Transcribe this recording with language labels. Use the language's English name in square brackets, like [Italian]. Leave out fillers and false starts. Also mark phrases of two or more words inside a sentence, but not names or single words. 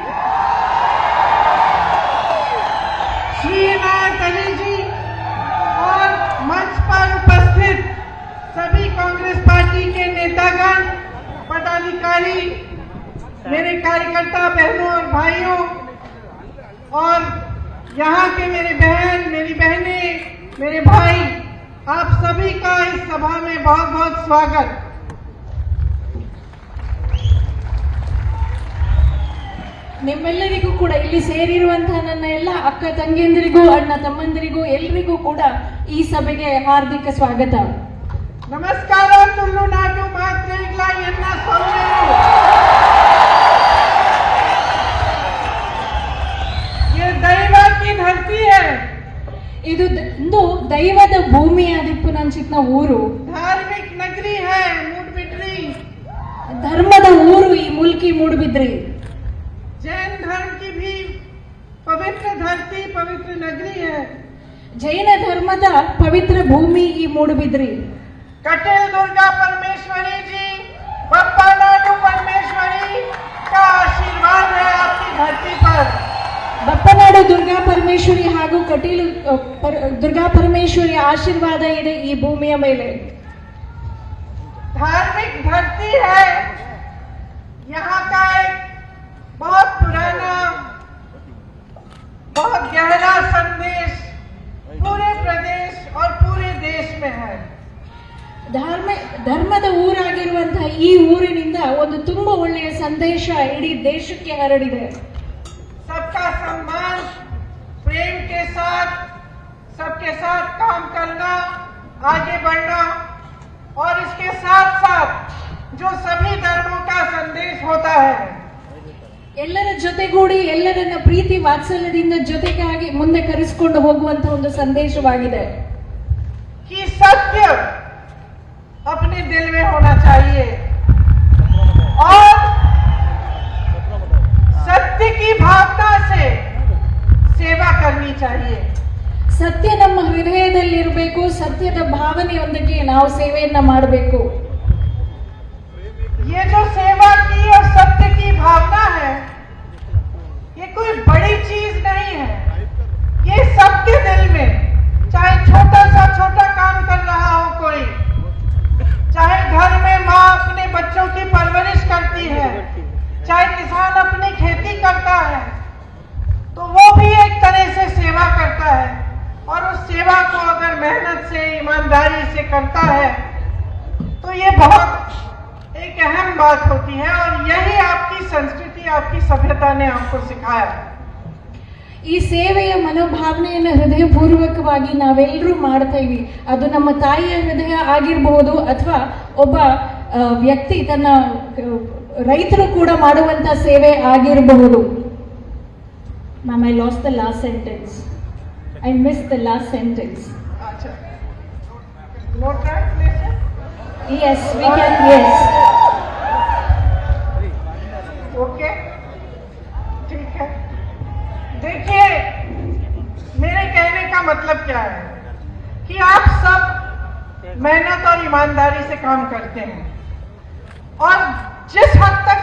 [Hindi] श्री इनायत अली जी और मंच पर उपस्थित सभी कांग्रेस पार्टी के नेतागण, पदाधिकारी, मेरे कार्यकर्ता बहनों और भाइयों और यहाँ के मेरे बहन, मेरी बहनें, मेरे भाई, आप सभी का इस सभा में बहुत बहुत स्वागत। [Kannada] ನಿಮ್ಮೆಲ್ಲರಿಗೂ ಕೂಡ ಇಲ್ಲಿ ಸೇರಿರುವಂತಹ ನನ್ನ ಎಲ್ಲ ಅಕ್ಕ ತಂಗಿಯಂದಿರಿಗೂ ಅಣ್ಣ ತಮ್ಮಂದಿರಿಗೂ ಎಲ್ಲರಿಗೂ ಕೂಡ ಈ ಸಭೆಗೆ ಹಾರ್ದಿಕ ಸ್ವಾಗತ. ನಮಸ್ಕಾರ. [Tulu] ತುಳುನಾಡು ಮಾತೃಗಳ ಎನ್ನ ಸೌಮ್ಯರು, [Hindi] ये ದೈವ की धरती है. [Tulu] ಇದು ದೈವದ ಭೂಮಿಯಾದಿಪ್ಪುನಂಚಿತ್ನ ಊರು, [Hindi] धार्मिक नगरी है मूडबिद्री. [Kannada] ಧರ್ಮದ ಊರು ಈ ಮುಲ್ಕಿ ಮೂಡಬಿದ್ರಿ. [Hindi] जैन धर्म की भी पवित्र धरती, पवित्र नगरी है. [Kannada] ಜೈನ ಧರ್ಮದ ಪವಿತ್ರ ಭೂಮಿ ಈ ಮೂಡಬಿದ್ರಿ. [Hindi] कटेल दुर्गा परमेश्वरी जी, बप्पा नाडू परमेश्वरी का आशीर्वाद है आपकी धरती पर. [Kannada] ಬಪ್ಪನಾಡು ದುರ್ಗಾ ಪರಮೇಶ್ವರಿ ಹಾಗೂ ಕಟೀಲು ದುರ್ಗಾ ಪರಮೇಶ್ವರಿ ಆಶೀರ್ವಾದ ಇದೆ ಈ ಭೂಮಿಯ ಮೇಲೆ. [Hindi] धार्मिक धरती है. यहाँ का एक बहुत पुराना, बहुत गहरा संदेश पूरे प्रदेश और पूरे देश में है. [Kannada] ಧರ್ಮದ ಊರಾಗಿರುವಂತಹ ಈ ಊರಿನಿಂದ ಒಂದು ತುಂಬಾ ಒಳ್ಳೆಯ ಸಂದೇಶ ಇಡೀ ದೇಶಕ್ಕೆ ಹರಡಿದೆ. [Hindi] सबका सम्मान, प्रेम के साथ सबके साथ काम करना, आगे बढ़ना और इसके साथ साथ जो सभी धर्मों का संदेश होता है, [Kannada] ಎಲ್ಲರ ಜೊತೆಗೂಡಿ ಎಲ್ಲರನ್ನ ಪ್ರೀತಿ ವಾತ್ಸಲ್ಯದಿಂದ ಜೊತೆಗಾಗಿ ಮುಂದೆ ಕರೆಸಿಕೊಂಡು ಹೋಗುವಂತಹ ಒಂದು ಸಂದೇಶವಾಗಿದೆ. [Hindi] कि सत्य अपने दिल में होना चाहिए और सत्य की भावना से सेवा करनी चाहिए. [Kannada] ಸತ್ಯ ನಮ್ಮ ಹೃದಯದಲ್ಲಿರಬೇಕು, ಸತ್ಯದ ಭಾವನೆಯೊಂದಿಗೆ ನಾವು ಸೇವೆಯನ್ನ ಮಾಡಬೇಕು. [Hindi] ये जो सेवा की और सत्य की भावना है, ये कोई बड़ी चीज नहीं है. ये सबके दिल में, चाहे छोटा काम कर रहा हो कोई, चाहे घर में माँ अपने बच्चों की परवरिश करती है, चाहे किसान अपनी खेती करता है, तो वो भी एक तरह से सेवा करता है. और उस सेवा को अगर मेहनत से, ईमानदारी से करता है तो ये बहुत एक अहम बात होती है. और यही आपकी संस्कृति, आपकी सभ्यता ने आपको सिखाया. [Kannada] ಈ ಸೇವೆಯ ಮನೋಭಾವನೆಯನ್ನು ಹೃದಯಪೂರ್ವಕವಾಗಿ ನಾವೆಲ್ಲರೂ ಮಾಡ್ತಾ ಇವಿ. ಅದು ನಮ್ಮ ತಾಯಿಯ ಹೃದಯ ಆಗಿರಬಹುದು ಅಥವಾ ಒಬ್ಬ ವ್ಯಕ್ತಿ ತನ್ನ ರೈತರು ಕೂಡ ಮಾಡುವಂತ ಸೇವೆ ಆಗಿರಬಹುದು. [English] Ma'am, I lost the last sentence. I missed the last sentence. अच्छा, no translation? Yes, we can. Yes. [Hindi] Okay, ठीक है. देखिए, मेरे कहने का मतलब क्या है कि आप सब मेहनत और ईमानदारी से काम करते हैं और जिस हद तक